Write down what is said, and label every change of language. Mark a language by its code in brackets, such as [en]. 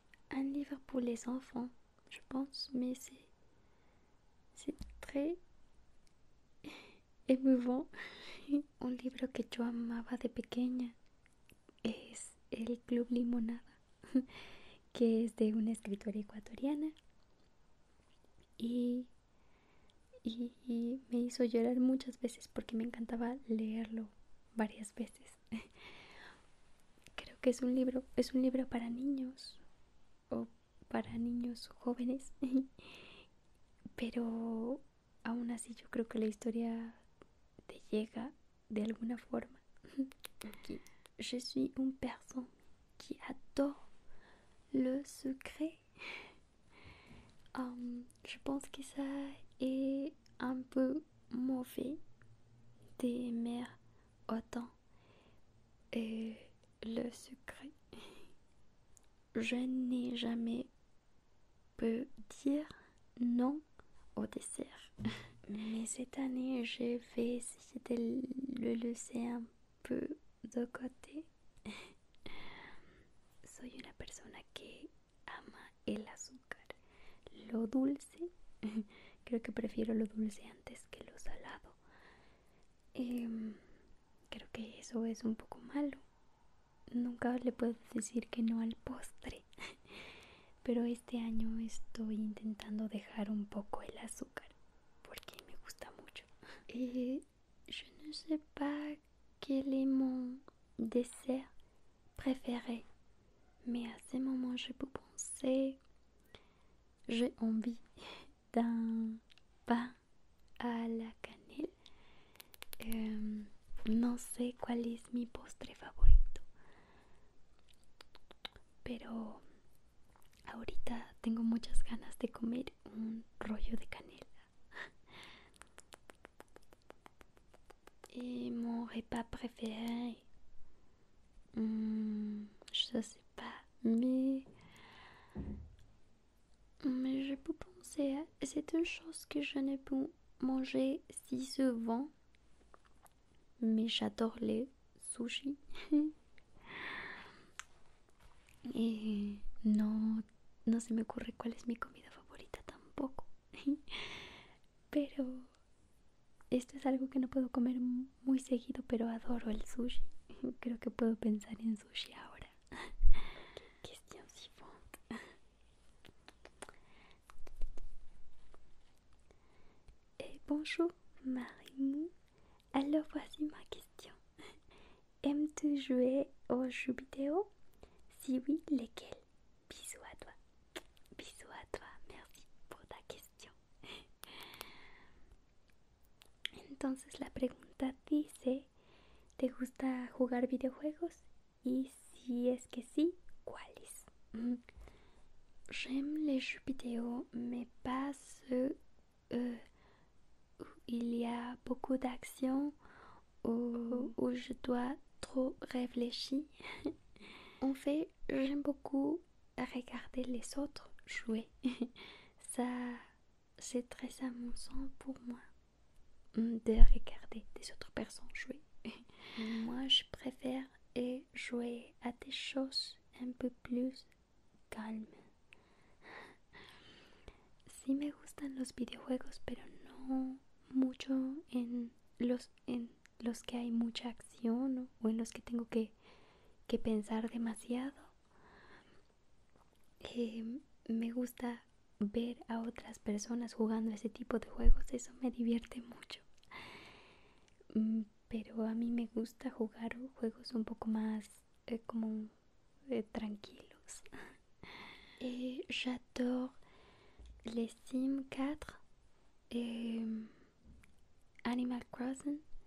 [fr] un livre pour les enfants, je pense, mais c'est très émouvant. [es] Un libro que yo amaba de pequeña es El Club Limonada, que es de una escritora ecuatoriana y, y me hizo llorar muchas veces porque me encantaba leerlo varias veces. Creo que es un libro para niños o para niños jóvenes, pero aún así yo creo que la historia te llega de alguna forma. [fr] Je suis une personne qui adore le secret. Je pense que ça est un peu mauvais d'aimer autant le secret. Je n'ai jamais pu dire non au dessert. Mais cette année, je vais essayer de le laisser un peu de côté. [es] Soy una persona que ama el azúcar, lo dulce. Creo que prefiero lo dulce antes que lo salado. Creo que eso es un poco malo. Nunca le puedo decir que no al postre. Pero este año estoy intentando dejar un poco el azúcar porque me gusta mucho. [fr] Je ne sais pas quel est mon dessert préféré, mais à ce moment je peux penser, j'ai envie d'un pain à la cannelle. [es] No sé cuál es mi postre favorito, pero ahorita tengo muchas ganas de comer un rollo de canela. [fr] Et mon repas préféré, je sais pas, mais je peux penser, c'est une chose que je ne peux manger si souvent, mais j'adore les sushis. [es] Y no se me ocurre cuál es mi comida favorita tampoco. Pero esto es algo que no puedo comer muy seguido, pero adoro el sushi. Creo que puedo pensar en sushi ahora. [fr] Question suivante. Bonjour Marimou. Alors voici ma question. Aimes-tu jouer aux jeux vidéo? Si oui, lesquels? Bisous à toi. Bisous à toi. Merci por ta question. [es] Entonces la pregunta dice, ¿te gusta jugar videojuegos? Y si es que sí, ¿cuáles? [fr] J'aime les jeux vidéo, mais pas ceux où il y a beaucoup d'action ou où je dois trop réfléchir. En fait, j'aime beaucoup regarder les autres jouer. Ça, c'est très amusant pour moi de regarder des autres personnes jouer. Moi, je préfère jouer à des choses un peu plus calmes. [es] Sí me gustan los videojuegos, pero no mucho en los que hay mucha acción o en los que tengo que pensar demasiado. Me gusta ver a otras personas jugando ese tipo de juegos, eso me divierte mucho. Pero a mí me gusta jugar juegos un poco más como tranquilos. [fr] J'adore les Sims 4 et Animal Crossing.